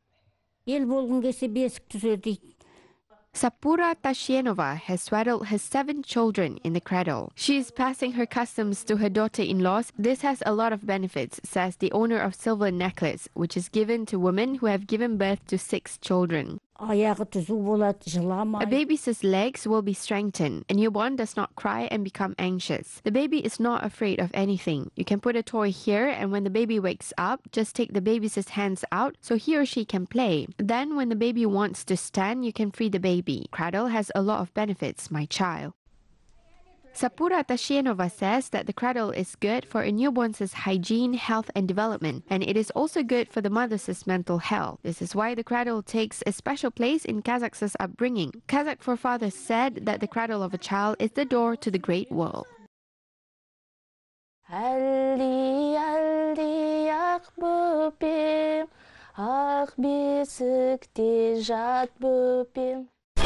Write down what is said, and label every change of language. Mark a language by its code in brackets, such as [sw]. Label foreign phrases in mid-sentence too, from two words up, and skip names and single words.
[en] Sapura Tashienova has swaddled her 7 children in the cradle. She is passing her customs to her daughter-in-laws. This has a lot of benefits, says the owner of Silver Necklace, which is given to women who have given birth to 6 children. [kk] аяғы түзу болады, [en] A [kk] жыламайды. [en] baby's legs will be strengthened. A newborn does not cry and become anxious. The baby is not afraid of anything. You can put a toy here, and when the baby wakes up, just take the baby's hands out so he or she can play. Then when the baby wants to stand, you can free the baby. Cradle has a lot of benefits, my child. Sapura Tashienova says that the cradle is good for a newborn's hygiene, health and development, and it is also good for the mother's mental health. This is why the cradle takes a special place in Kazakh's upbringing. Kazakh forefathers said that the cradle of a child is the door to the great world. [kk] Ақ бесікте жат бөпем